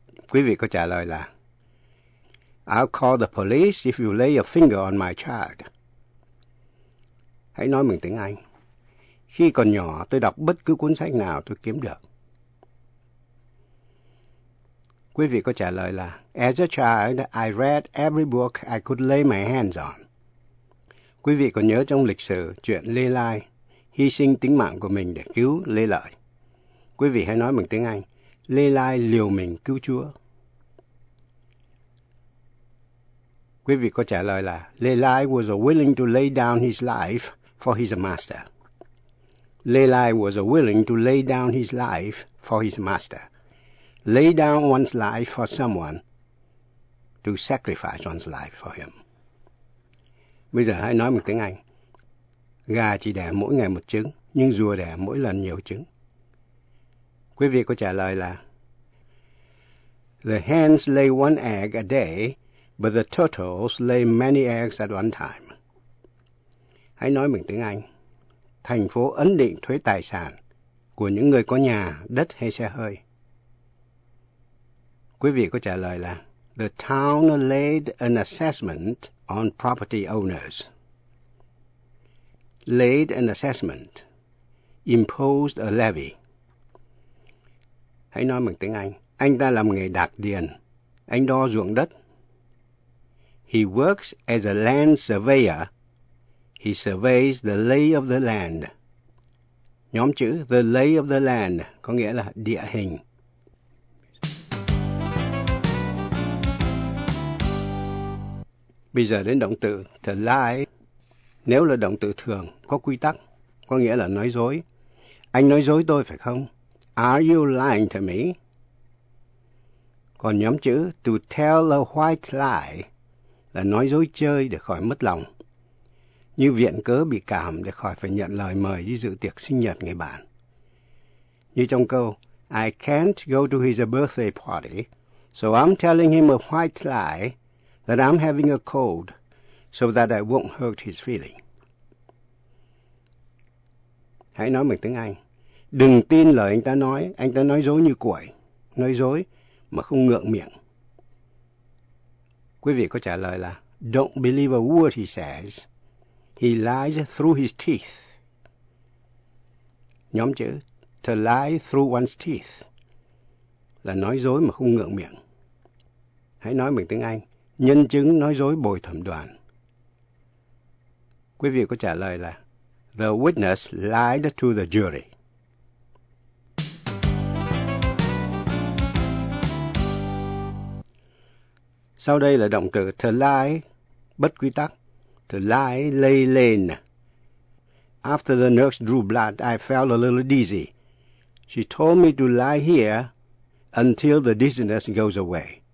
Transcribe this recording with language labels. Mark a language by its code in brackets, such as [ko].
[vi] Quý vị có trả lời là [en] I'll call the police if you lay a finger on my child. [vi] Hãy nói bằng tiếng Anh. Khi còn nhỏ, tôi đọc bất cứ cuốn sách nào tôi kiếm được. Quý vị có trả lời là [en] as a child, I read every book I could lay my hands on. [vi] Quý vị còn nhớ trong lịch sử chuyện Lê Lai hy sinh tính mạng của mình để cứu Lê Lợi. Quý vị hãy nói bằng tiếng Anh. Lê Lai liều mình cứu Chúa. Quý vị có trả lời là [en] Lê Lai was willing to lay down his life for his master. Lê Lai was willing to lay down his life for his master. Lay down one's life for someone to sacrifice one's life for him. [vi] Bây giờ hãy nói một tiếng Anh. Gà chỉ đẻ mỗi ngày một trứng, nhưng rùa đẻ mỗi lần nhiều trứng. Quý vị có trả lời là [en] the hens lay one egg a day, but the turtles lay many eggs at one time. [vi] Hãy nói bằng tiếng Anh. Thành phố ấn định thuế tài sản của những người có nhà, đất hay xe hơi. Quý vị có trả lời là [en] the town laid an assessment on property owners. Laid an assessment. Imposed a levy. [vi] Hãy nói bằng tiếng Anh. Anh ta làm nghề đạc điền. Anh đo ruộng đất. [en] He works as a land surveyor. He surveys the lay of the land. [vi] Nhóm chữ the lay of the land có nghĩa là địa hình. Bây giờ đến động từ to lie. Nếu là động từ thường, có quy tắc, có nghĩa là nói dối. Anh nói dối tôi phải không? [en] Are you lying to me? [vi] Còn nhóm chữ to tell a white lie là nói dối chơi để khỏi mất lòng. Như viện cớ bị cảm để khỏi phải nhận lời mời đi dự tiệc sinh nhật người bạn. Như trong câu [en] I can't go to his birthday party, so I'm telling him a white lie that I'm having a cold so that I won't hurt his feeling. [vi] Hãy nói bằng tiếng Anh. Đừng tin lời anh ta nói dối như củi, nói dối mà không ngượng miệng. Quý vị có trả lời là, [en] don't believe a word he says, he lies through his teeth. [vi] Nhóm chữ, to lie through one's teeth, là nói dối mà không ngượng miệng. Hãy nói bằng tiếng Anh, nhân chứng nói dối bồi thẩm đoàn. Quý vị có trả lời là, [en] the witness lied to the jury. [vi] Sau đây là động từ to lie, bất quy tắc, to lie, lay lên. [en] After the nurse drew blood, I felt a little dizzy. She told me to lie here until the dizziness goes away.